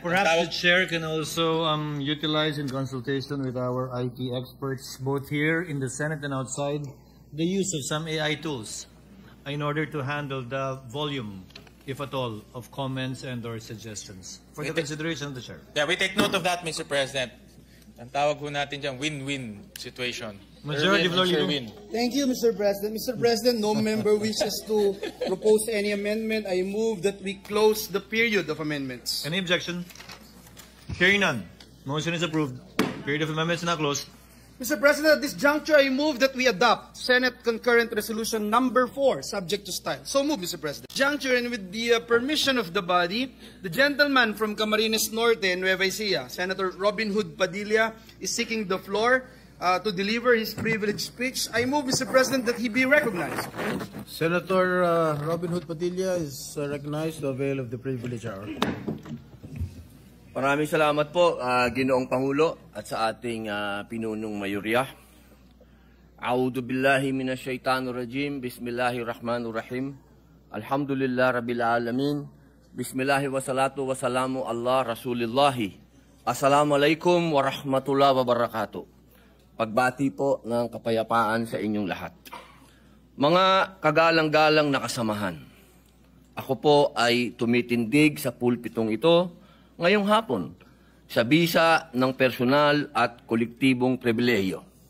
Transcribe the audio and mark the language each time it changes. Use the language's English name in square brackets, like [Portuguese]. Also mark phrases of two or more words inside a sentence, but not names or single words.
[English] Perhaps the chair can also utilize, in consultation with our IT experts, both here in the Senate and outside, the use of some AI tools in order to handle the volume, if at all, of comments and or suggestions for the consideration of the chair. Yeah, we take note of that, Mr. President. [Filipino] Ang tawag ho natin dyan, [English] win-win situation. Majority Floor Leader. Thank you, Mr. President. Mr. President, no member wishes to propose any amendment. I move that we close the period of amendments. Any objection? Hearing none. Motion is approved. Period of amendments now closed. Mr. President, at this juncture, I move that we adopt Senate Concurrent Resolution number 4, subject to style. So move, Mr. President. Juncture, and with the permission of the body, the gentleman from Camarines Norte, Nueva Ecija, Senator Robin Hood Padilla, is seeking the floor to deliver his privileged speech. I move, Mr. President, that he be recognized. Senator Robin Hood Padilla is recognized to avail of the privilege hour. [Filipino] Maraming salamat po, Ginoong Pangulo at sa ating pinunong mayorya. [Arabic] أعوذ بالله من الشيطان الرجيم. بسم الله الرحمن الرحيم. الحمد لله رب العالمين. بسم الله والصلاة والسلام على رسول الله. السلام عليكم ورحمة الله وبركاته. [Filipino] Pagbati po ng kapayapaan sa inyong lahat. Mga kagalang-galang na kasamahan, ako po ay tumitindig sa pulpitong ito ngayong hapon sa bisa ng personal at kolektibong pribilehiyo.